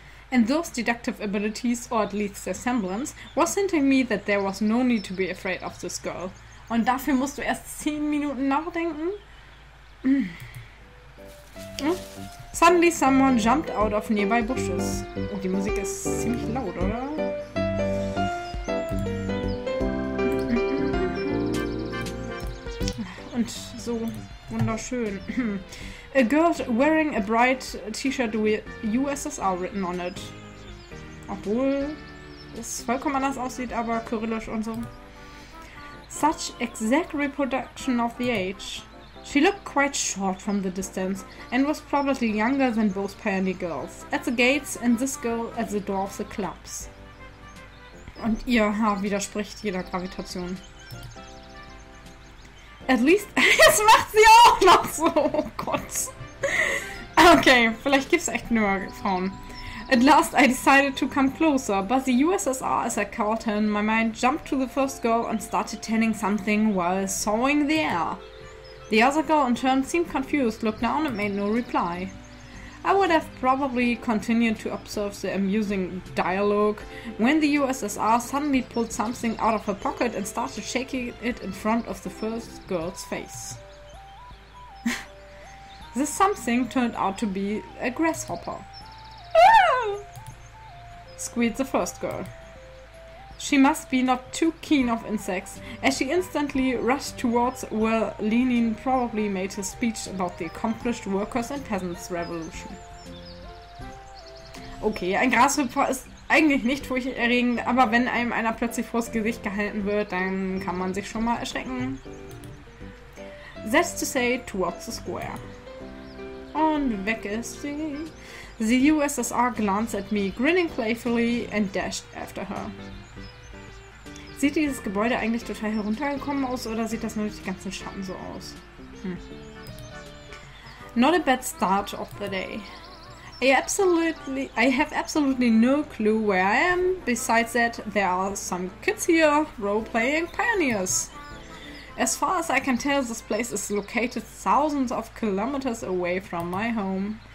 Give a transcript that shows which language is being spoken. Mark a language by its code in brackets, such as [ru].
[en] And those deductive abilities, or at least their semblance, was hinting me that there was no need to be afraid of this girl. [de] Und dafür musst du erst 10 Minuten nachdenken? [en] Suddenly someone jumped out of nearby bushes. [de] Oh, die Musik ist ziemlich laut, oder? Und so wunderschön. [en] A girl wearing a bright T-shirt with USSR written on it. [de] Obwohl es vollkommen anders aussieht, aber kyrillisch und so. [en] Such exact reproduction of the age. She looked quite short from the distance and was probably younger than both pioneer girls at the gates and this girl at the door of the clubs. [de] Und ihr Haar widerspricht jeder Gravitation. [en] At least... [de] Jetzt macht sie auch noch so. Oh Gott. Okay, vielleicht gibt es echt nur Frauen. [en] At last I decided to come closer, but the USSR, as I called her in my mind, jumped to the first girl and started telling something while sawing the air. The other girl in turn seemed confused, looked down and made no reply. I would have probably continued to observe the amusing dialogue when the USSR suddenly pulled something out of her pocket and started shaking it in front of the first girl's face. This something turned out to be a grasshopper. Ah! Squealed the first girl. She must be not too keen of insects, as she instantly rushed towards where Lenin probably made his speech about the accomplished workers and peasants revolution. [de] Okay, ein Grashüpfer ist eigentlich nicht furchterregend, aber wenn einem einer plötzlich vors Gesicht gehalten wird, dann kann man sich schon mal erschrecken. [en] That's to say, towards the square. [de] Und weg ist sie. [en] The USSR glanced at me, grinning playfully, and dashed after her. [de] Sieht dieses Gebäude eigentlich total heruntergekommen aus, oder sieht das nur durch die ganzen Schatten so aus? [en] Not a bad start of the day. I have absolutely no clue where I am. Besides that, there are some kids here role-playing pioneers. As far as I can tell, this place is located thousands of kilometers away from my home.